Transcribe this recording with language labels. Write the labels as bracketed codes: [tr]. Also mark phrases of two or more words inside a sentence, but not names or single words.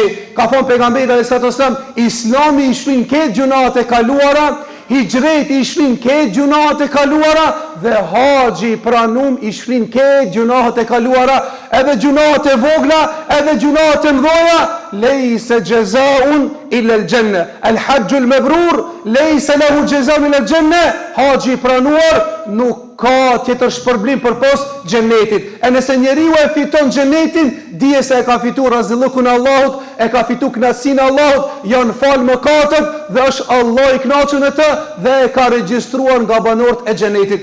[sq] Ka thënë pejgamberi [ar] عليه الصلاة والسلام, [sq] Islami i shflin këtë gjunahet e kaluara, hijreti i shflin këtë gjunahet e kaluara dhe haxhi pranum i shflin këtë gjunahet e kaluara, edhe gjunahet e vogla, edhe gjunahet e mëdha. [ar] ليس جزاء إلا الجنة. الحج المبرور ليس له جزاء إلا الجنة. [sq] Haxhi pranuar nuk ka tjetër shpërblim përpos xhenetit. E nëse njeriu e fiton xhenetin, dije se e ka fituar razillëkun e Allahut, e ka fituar kënaqësinë e Allahut, janë fal mëkatet dhe është Allah i kënaqur me të dhe e ka regjistruar nga banorët e xhenetit.